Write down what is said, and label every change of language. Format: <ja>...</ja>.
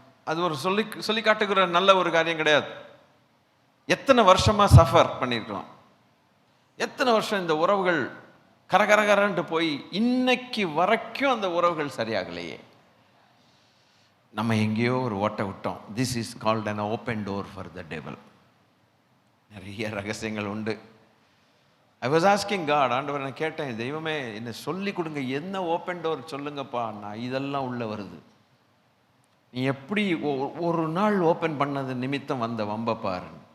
<ta>அது ஒரு சொல்லி காட்டுகிற நல்ல ஒரு காரியம் கிடையாது. எத்தனை வருஷமாக சஃபர் பண்ணியிருக்கிறோம், எத்தனை வருஷம் இந்த உறவுகள் கரகரகரன்ட்டு போய் இன்னைக்கு வரைக்கும் அந்த உறவுகள் சரியாகலையே. நம்ம எங்கேயோ ஒரு ஓட்டை விட்டோம்.</ta> <en>This is called an open door for the devil.</en> <ta>நிறைய ரகசியங்கள் உண்டு.</ta> <en>I was asking God,</en> <ta>ஆண்டவர் நான் கேட்டேன், தெய்வமே என்ன சொல்லி கொடுங்க, என்ன ஓப்பன் டோர் சொல்லுங்கப்பா, நான் இதெல்லாம் உள்ள வருது. நீ எப்படி ஒரு நாள் ஓப்பன் பண்ணது நிமித்தம் வந்த வம்ப பாரு.</ta>